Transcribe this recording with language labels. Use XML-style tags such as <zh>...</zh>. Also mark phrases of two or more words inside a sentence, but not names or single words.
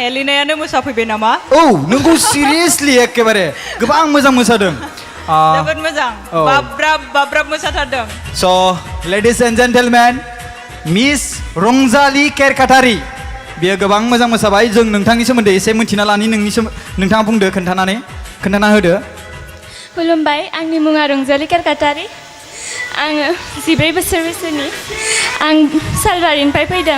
<brx>हेलिनायानो मोसाफैबाय नामा औ नोंखौ सिरियासलि एकेबारे गोबां मोजां मोसादों जोबोद मोजां औ। बाब्राब मोसाथारदों</brx> <en>So, ladies and gentlemen, Miss</en> <brx>रंजालि केरकाटारि बियो गोबां मोजां मोसाबाय जों नोंथांनि सोमोन्दै एसे मिन्थिना लानि नोंथाङा बुंदो खोन्थाना होदो खुलुमबाय आंनि मुङा रंजालि केरकाटारि आङो 14 बोसोर बैसोनि आं सालबारिनिफ्राय फैदों</brx>